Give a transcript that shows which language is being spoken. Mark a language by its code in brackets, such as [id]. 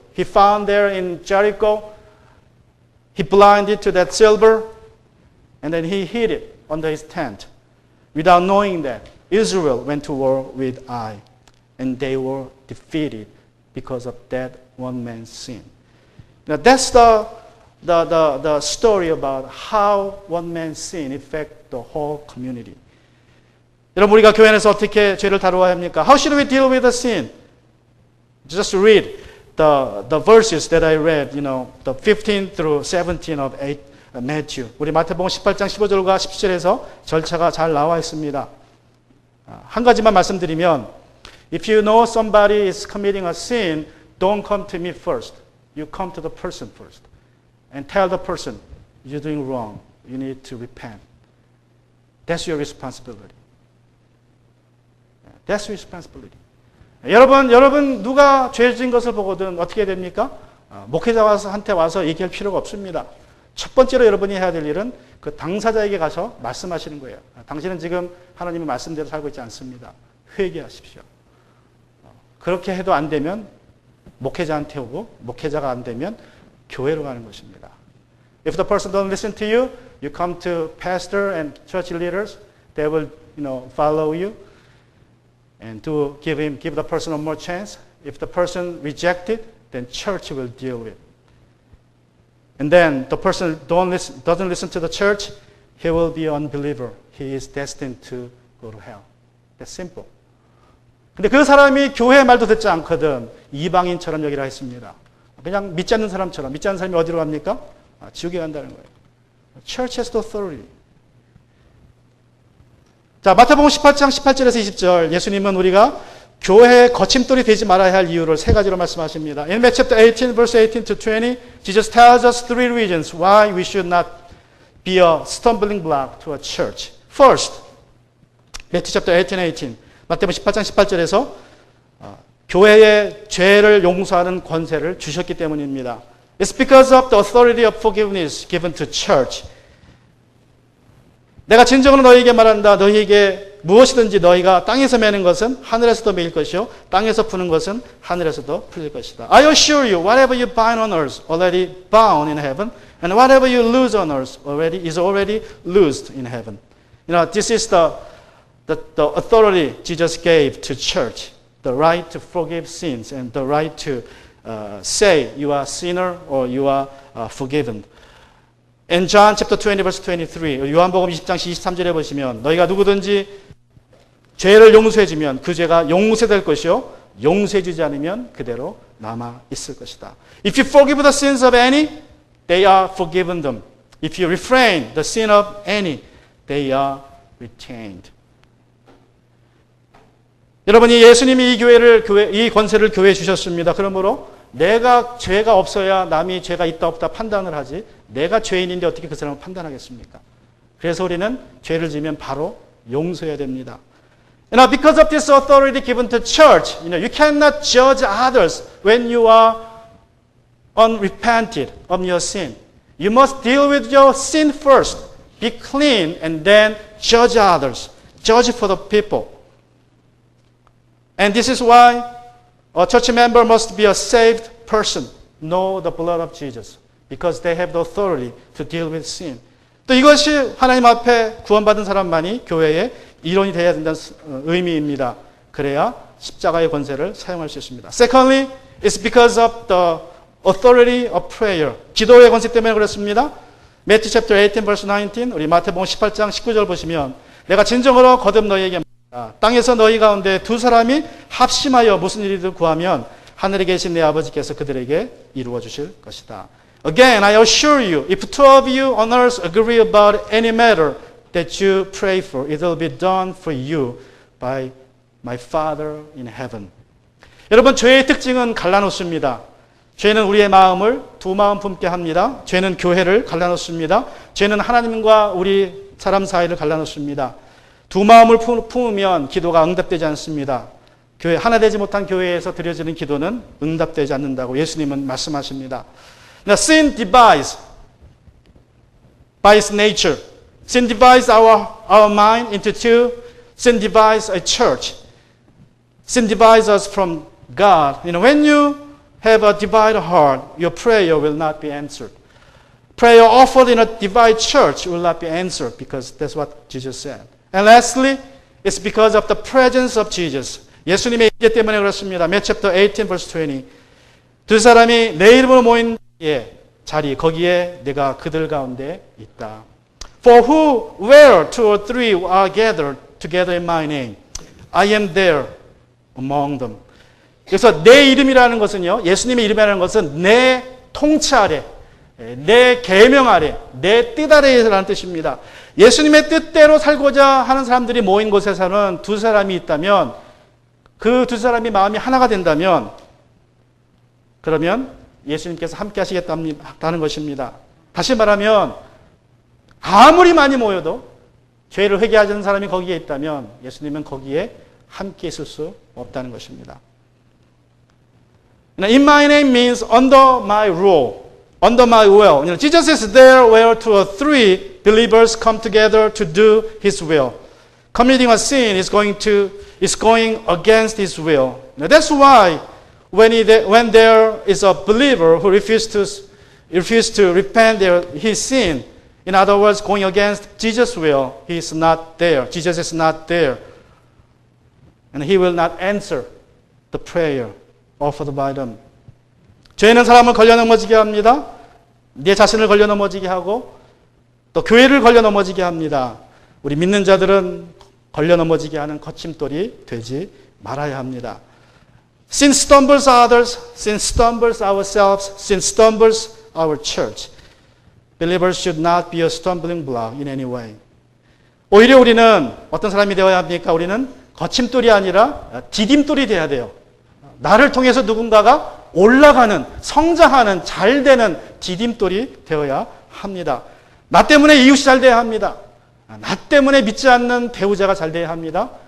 [en] He found there in Jericho. He blinded to that silver, and then he hid it under his tent without knowing that Israel went to war with Ai, and they were defeated because of that one man's sin. Now that's the story about how one man's sin affects the whole community. [ko] 여러분, 우리가 교회 안에서 어떻게 죄를 다루어야 합니까? [en] How should we deal with the sin? Just read the verses that I read, the 15 through 17 of Matthew. [ko] 우리 마태복음 18장 15절과 17절에서 절차가 잘 나와 있습니다. 한 가지만 말씀드리면, [en] if you know somebody is committing a sin, don't come to me first. You come to the person first. and tell the person, you're doing wrong. You need to repent. That's your responsibility. That's your responsibility. [ko] 여러분 누가 죄 지은 것을 보거든 어떻게 됩니까? 목회자한테 와서 얘기할 필요가 없습니다. 첫 번째로 여러분이 해야 될 일은 그 당사자에게 가서 말씀하시는 거예요. 당신은 지금 하나님의 말씀대로 살고 있지 않습니다. 회개하십시오. 그렇게 해도 안 되면 목회자한테 오고 목회자가 안 되면 교회로 가는 것입니다. [en] If the person don't listen to you, you come to pastor and church leaders. They will, follow you and to give the person one more chance. If the person rejected, then church will deal with. And then the person doesn't listen to the church, he will be an unbeliever. He is destined to go to hell. That's simple. [ko] 근데 그 사람이 교회 말도 듣지 않거든 이방인처럼 여기라 했습니다. 그냥 믿지 않는 사람처럼. 믿지 않는 사람이 어디로 갑니까? 지옥에 간다는 거예요. [en] Church has the authority. [ko] 자, 마태복음 18장 18절에서 20절 예수님은 우리가 교회의 거침돌이 되지 말아야 할 이유를 세 가지로 말씀하십니다. [en] In Matthew chapter 18, verse 18 to 20, Jesus tells us three reasons why we should not be a stumbling block to a church. First, Matthew chapter 18, [ko] 마태복음 18장 18절에서 교회의 죄를 용서하는 권세를 주셨기 때문입니다. [en] It's because of the authority of forgiveness given to church. [ko] 내가 진정으로 너희에게 말한다. 너희에게 무엇이든지 너희가 땅에서 매는 것은 하늘에서도 매일 것이요 땅에서 푸는 것은 하늘에서도 풀릴 것이다. [en] I assure you, whatever you bind on earth already bound in heaven, and whatever you loose on earth is already loosed in heaven. This is the authority Jesus gave to church, the right to forgive sins and the right to say you are a sinner or you are forgiven. In John chapter 20 verse 23, [ko] 요한복음 20장 23절에 보시면 너희가 누구든지 죄를 용서해주면 그 죄가 용서될 것이요 용서해주지 않으면 그대로 남아 있을 것이다. [en] If you forgive the sins of any, they are forgiven them. If you refrain the sin of any, they are retained. [ko] 여러분이 예수님이 이 권세를 교회에 주셨습니다. 그러므로 내가 죄가 없어야 남이 죄가 있다 없다 판단을 하지 내가 죄인인데 어떻게 그 사람을 판단하겠습니까? 그래서 우리는 죄를 지으면 바로 용서해야 됩니다. [en] Because of this authority given to church, you cannot judge others when you are unrepented of your sin. You must deal with your sin first, be clean, and then judge others. Judge for the people. And this is why a church member must be a saved person, know the blood of Jesus, because they have the authority to deal with sin. [ko] 또 이것이 하나님 앞에 구원받은 사람만이 교회의 일원이 되어야 된다는 의미입니다. 그래야 십자가의 권세를 사용할 수 있습니다. [en] Secondly, it's because of the authority of prayer. [ko] 기도의 권세 때문에 그렇습니다. [en] Matthew chapter 18, verse 19, [ko] 우리 마태복음 18장 19절 보시면 내가 진정으로 거듭 너희에게 땅에서 너희 가운데 두 사람이 합심하여 무슨 일이든 구하면 하늘에 계신 내 아버지께서 그들에게 이루어 주실 것이다. [en] Again, I assure you, if two of you on earth agree about any matter that you pray for, it will be done for you by my Father in heaven. [ko] 여러분, 죄의 특징은 갈라놓습니다. 죄는 우리의 마음을 두 마음 품게 합니다. 죄는 교회를 갈라놓습니다. 죄는 하나님과 우리 사람 사이를 갈라놓습니다. 두 마음을 품으면 기도가 응답되지 않습니다. 교회 하나 되지 못한 교회에서 드려지는 기도는 응답되지 않는다고 예수님은 말씀하십니다. [en] Now, sin divides by its nature. Sin divides our mind into two. Sin divides a church. Sin divides us from God. When you have a divided heart, your prayer will not be answered. Prayer offered in a divided church will not be answered because that's what Jesus said. And lastly, it's because of the presence of Jesus. [ko] 예수님의 임재 때문에 그렇습니다. [en] Matthew chapter 18, verse 20. [ko] 두 사람이 내 이름으로 모인 자리, 거기에 내가 그들 가운데 있다. [en] For where two or three are gathered together in my name, I am there among them. [ko] 그래서 내 이름이라는 것은요, 예수님의 이름이라는 것은 내 통치 아래, 내 계명 아래, 내 뜻 아래라는 뜻입니다. 예수님의 뜻대로 살고자 하는 사람들이 모인 곳에서는 두 사람이 있다면 그 두 사람이 마음이 하나가 된다면 그러면 예수님께서 함께 하시겠다는 것입니다. 다시 말하면 아무리 많이 모여도 죄를 회개하지 않는 사람이 거기에 있다면 예수님은 거기에 함께 있을 수 없다는 것입니다. [en] In my name means under my rule, under my will. Jesus is there where two or three believers come together to do His will. Committing a sin is going against His will. Now that's why when there is a believer who refuses to repent his sin, in other words, going against Jesus' will, He is not there. Jesus is not there. And He will not answer the prayer offered by them. [ko] 죄는 사람을 걸려 넘어지게 합니다. 내 자신을 걸려 넘어지게 하고 또 교회를 걸려 넘어지게 합니다. 우리 믿는 자들은 걸려 넘어지게 하는 거침돌이 되지 말아야 합니다. [en] Sin stumbles others, sin stumbles ourselves, sin stumbles our church. Believers should not be a stumbling block in any way. [ko] 오히려 우리는 어떤 사람이 되어야 합니까? 우리는 거침돌이 아니라 디딤돌이 되어야 돼요. 나를 통해서 누군가가 올라가는, 성장하는, 잘되는 디딤돌이 되어야 합니다. 나 때문에 이웃이 잘 돼야 합니다. 나 때문에 믿지 않는 배우자가 잘 돼야 합니다.